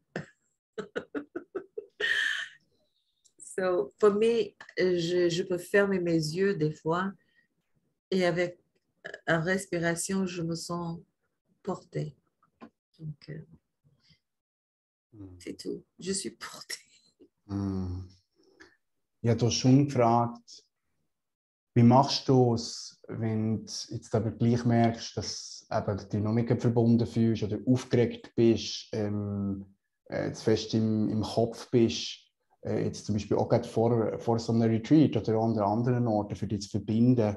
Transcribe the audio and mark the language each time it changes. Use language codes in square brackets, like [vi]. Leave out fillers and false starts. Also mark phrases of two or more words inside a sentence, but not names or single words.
[fr] So, pour moi, je peux fermer mes yeux des fois et avec une respiration, je me sens portée. Donc, c'est tout. Je suis portée. Mm. [de] Ich habe dich schon gefragt, wie machst du es, wenn du jetzt aber gleich merkst, dass eben du dich noch nicht verbunden fühlst oder aufgeregt bist, zu fest im Kopf bist, jetzt zum Beispiel auch gerade vor so einem Retreat oder an anderen Orten, für dich zu verbinden.